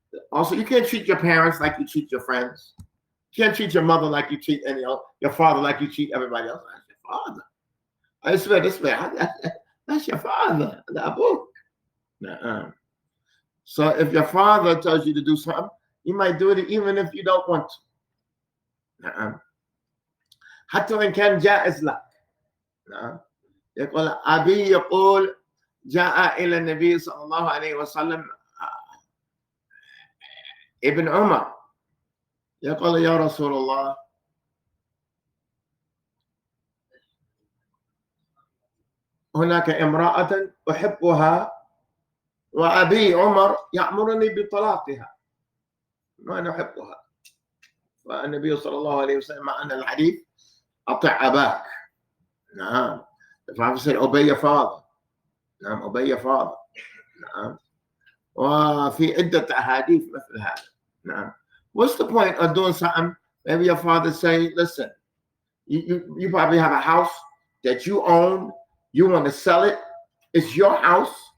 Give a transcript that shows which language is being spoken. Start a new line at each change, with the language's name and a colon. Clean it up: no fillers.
English: Also, you can't treat your parents like you treat your friends. You can't treat your mother like you treat your father like you treat everybody else. That's your father. I swear, that's your father. The book. So if your father tells you to do something, you might do it even if you don't want to.
Arabic: حتى وإن كان جائز لك. يقول أبي يقول جاء إلى النبي صلى الله عليه وسلم ابن عمر يقول يا رسول الله هناك امرأة أحبها وأبي عمر يأمرني بطلاقها وأنا أحبها. فالنبي صلى الله عليه وسلم مع أن الحديث أطع أباك. نعم.
English: The Prophet said, obey your father. نعم, obey your father.
Arabic: نعم. وفي عدة أحاديث مثل هذا. نعم.
English: What's the point of doing something? Maybe your father say, listen, you probably have a house that you own. You want to sell it. It's your house.